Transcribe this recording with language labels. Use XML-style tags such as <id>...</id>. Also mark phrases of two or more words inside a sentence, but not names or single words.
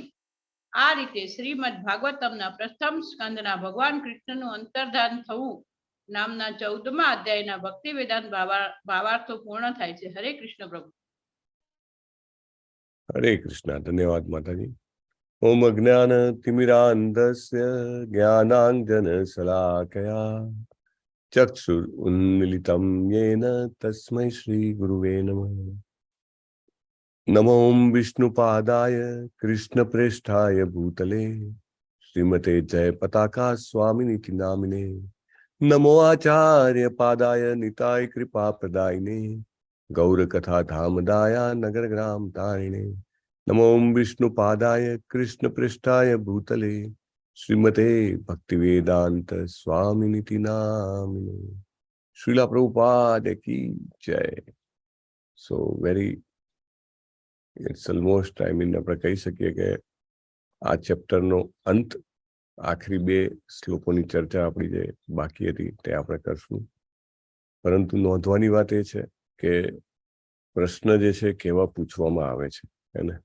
<gu>આ રીતે શ્રીમદ ભાગવતમના પ્રથમ સ્કંદના ભગવાન કૃષ્ણનું અંતર્ધાન થવું નામના 14મા અધ્યાયના ભક્તિ વેદાંત ભાવાર્થો પૂર્ણ થાય છે. હરે કૃષ્ણ પ્રભુ. હરે કૃષ્ણ. ધન્યવાદ માતાજી.</gu> <sa>ओम अज्ञानतिमिरान्धस्य ज्ञानाञ्जनशलाकया चक्षुरुन्मिलितं येन तस्मै श्रीगुरुवे नमः। नमो विष्णुपादाय कृष्णप्रेष्ठाय भूतले श्रीमते जयपताका स्वामिनिति नामिने। नमो आचार्य पादाय निताय कृपाप्रदायिने गौरकथा धामदाया नगरग्राम तारिणे। नमो विष्णुपादाय कृष्णप्रेष्ठाय भूतले श्रीमते भक्तिवेदांत स्वामिनिति नामिने।</sa> <hi>श्रीला प्रभुपाद की जय।</hi> <en>so very it's almost I mean</en> <gu>આપણે કહી શકીએ કે આ ચેપ્ટરનો અંત આખરી 2 શ્લોકોની ચર્ચા આપણી જે બાકી હતી તે આપણે કરશું. પરંતુ નોંધવાની વાત એ છે કે પ્રશ્ન જે છે કેવા પૂછવામાં આવે છે, હે ને?</gu>